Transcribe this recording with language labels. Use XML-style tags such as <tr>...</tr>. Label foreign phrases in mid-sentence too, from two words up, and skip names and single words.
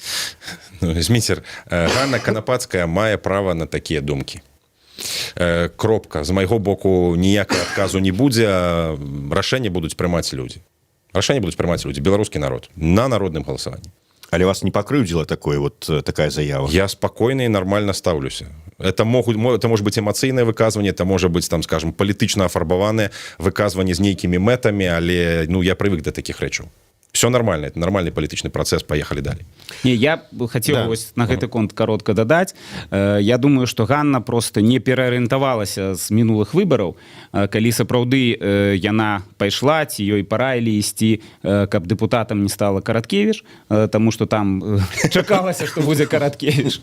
<be>Ну, Зміцер, Ганна Канапацкая мае права на такія думкі. Кропка. З майго боку ніякага адказу не будзе, рашэнне будуць прымаць людзі. Рашэнне будуць прымаць людзі, беларускі народ, на народным галасаванні. Але вас не пакрыўдзіла такая заява? Я спакойна і нармальна стаўлюся.</be> <ru>Это может быть</ru> <be>эмоцыйнае выказванне, это можа быць, там, скажем, палітычна афарбаванае выказванне з нейкімі мэтамі, але, ну, я прывык да такіх рэчаў.</be> <ru>все нормально, это нормальный</ru> <be>палітычны працэс,</be> <ru>поехали далей.</ru> <be>Не, я хацеў Да. на гэты конт каротка дадаць. Я думаю, што Ганна просто не пераарыентавалася з мінулых выбараў, калі сапраўды яна пайшла, ці ёй параілі ісці, каб дэпутатам не стала Караткевіч, таму што там чакалася, што будзе Караткевіч.</be>